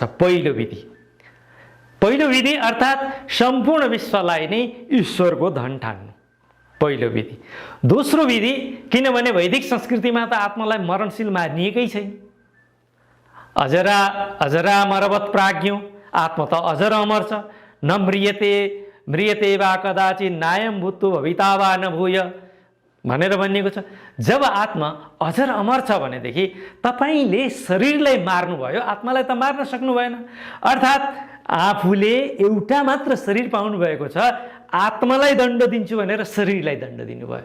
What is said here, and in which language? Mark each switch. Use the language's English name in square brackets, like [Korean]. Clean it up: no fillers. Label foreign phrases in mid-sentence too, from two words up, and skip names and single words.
[Nepali] पहिलो विधि अर्थात् सम्पूर्ण विश्वलाई नै ईश्वरको धन ठान्नु, पहिलो विधि। दोस्रो विधि, किनभने वैदिक संस्कृतिमा त आत्मालाई मरणशील मानिएकै छैन, [Sanskrit] अजरा मरवत प्राज्ञो, [Nepali] आत्मा त अजर अमर छ, [Sanskrit] न म्रियते वा कदाचित नायम भूतो भविता वा न भूय [Nepali] भनेर भनिएको छ। जब आत्मा अजर अमर छ भनेदेखि तपाईले शरीरलाई मार्नुभयो, आत्मालाई त मार्न सक्नु भएन। अर्थात् आफूले एउटा मात्र शरीर पाउनु भएको छ, आत्मालाई दण्ड दिन्छु भनेर शरीरलाई दण्ड दिनुभयो।